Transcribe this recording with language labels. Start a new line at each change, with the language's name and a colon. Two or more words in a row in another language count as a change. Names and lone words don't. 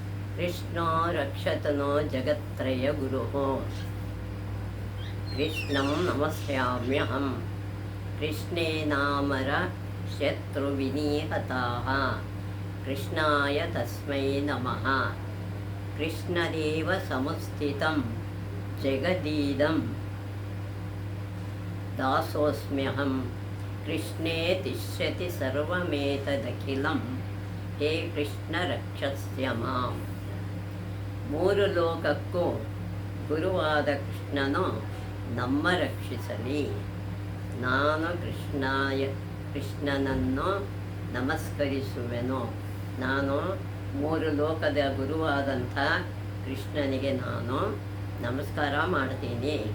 Sanskrit: कृष्णो रक्षतनो जगत्त्रय गुरुः कृष्णं नमस्याम्यहं कृष्णे नामर शत्रुविनिहताः कृष्णाय तस्मै नमः कृष्णदेव समुस्थितं जगदीदं दासोऽस्म्यहं कृष्णे तिष्ठति सर्वमेतदखिलं हे कृष्ण रक्षस्य माम्
Kannada: ಮೂರು ಲೋಕಕ್ಕೂ ಗುರುವಾದ ಕೃಷ್ಣನು ನಮ್ಮ ರಕ್ಷಿಸಲಿ. ನಾನು ಕೃಷ್ಣನನ್ನು ನಮಸ್ಕರಿಸುವೆನು. ನಾನು ಮೂರು ಲೋಕದ ಗುರುವಾದಂಥ ಕೃಷ್ಣನಿಗೆ ನಾನು ನಮಸ್ಕಾರ ಮಾಡ್ತೀನಿ.